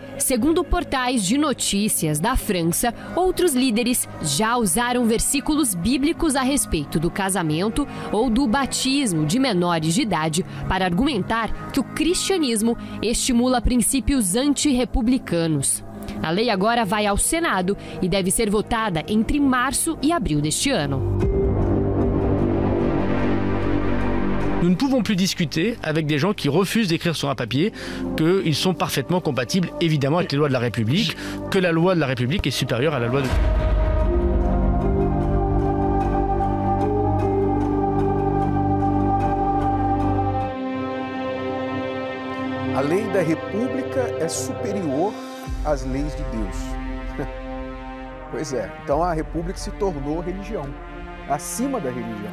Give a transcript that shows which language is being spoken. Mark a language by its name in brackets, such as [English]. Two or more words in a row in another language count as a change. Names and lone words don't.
[Portuguese] Segundo portais de notícias da França, outros líderes já usaram versículos bíblicos a respeito do casamento ou do batismo de menores de idade para argumentar que o cristianismo estimula princípios antirrepublicanos. A lei agora vai ao Senado e deve ser votada entre março e abril deste ano. [French] Nous ne pouvons plus discuter avec des gens qui refusent d'écrire sur un papier qu'ils sont parfaitement compatibles, évidemment, avec les lois de la République, que la loi de la République est supérieure à la loi de... [Portuguese] A lei da República é superior às leis de Deus. Pois é, então a República se tornou religião, acima da religião.